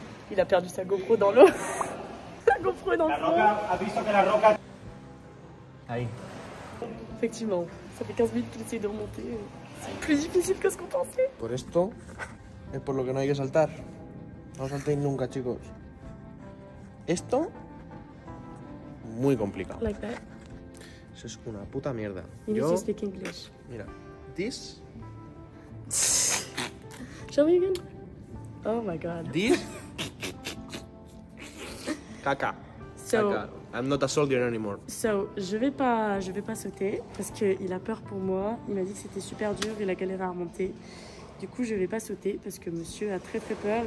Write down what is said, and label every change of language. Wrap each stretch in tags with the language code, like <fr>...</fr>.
<fr>Il a perdu sa GoPro dans l'eau. Sa GoPro dans le fond.</fr> <es>Ha visto que la roca. Ahí.</es> <fr>Effectivement, ça fait 15 minutes qu'il essaie de remonter. C'est plus difficile que ce qu'on pensait.</fr> <es>Por esto es por lo que no hay que saltar. No saltéis nunca, chicos. Esto, muy complicado.</es> <en>Like that.</en> <es>Eso es una puta mierda.</es> <en>You need to speak English.</en> <es>Mira, this,</es> <en>Show me again. Oh my god. this, caca. So,</en> <es>Caca.</es> <en>I'm not a soldier anymore.</en> <fr>je vais pas sauter parce qu'il a peur pour moi. Il m'a dit que c'était super dur, il a galéré à remonter. Du coup, je vais pas sauter parce que monsieur a très peur.</fr>